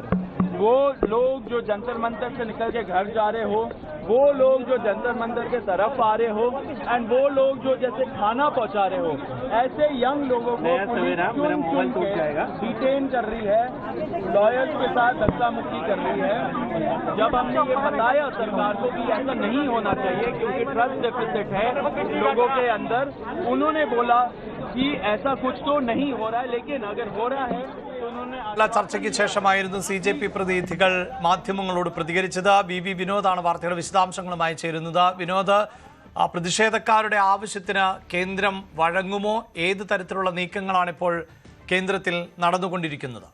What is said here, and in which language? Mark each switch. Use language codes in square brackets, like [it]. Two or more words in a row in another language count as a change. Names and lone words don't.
[hi] वो लोग जो जंतर मंतर से निकल के घर जा रहे हो, वो लोग जो जंतर मंतर के तरफ आ रहे हो, एंड वो लोग जो जैसे खाना पहुंचा रहे हो, ऐसे यंग लोगों को डिटेन कर रही है, लॉयर्स के साथ धक्का मुक्की कर रही है. जब हमने ये बताया सरकार को कि ऐसा नहीं होना चाहिए क्योंकि [en] trust deficit [hi] है लोगों के अंदर, उन्होंने बोला कि ऐसा कुछ तो नहीं हो रहा है, लेकिन अगर हो रहा है. [ml] ചർച്ചയ്ക്ക് ശേഷമായിരുന്നു CJP പ്രതിനിധികൾ മാധ്യമങ്ങളോട് പ്രതികരിച്ചത്. BB വിനോദാണ് വാർത്തയുടെ വിശദാംശങ്ങളുമായി ചേരുന്നത്. വിനോദ്, പ്രതിഷേധക്കാരുടെ ആവശ്യത്തിന് കേന്ദ്രം വഴങ്ങുമോ? ഏത് തരത്തിലുള്ള നീക്കങ്ങളാണ് ഇപ്പോൾ കേന്ദ്രത്തിൽ നടന്നുകൊണ്ടിരിക്കുന്നത്?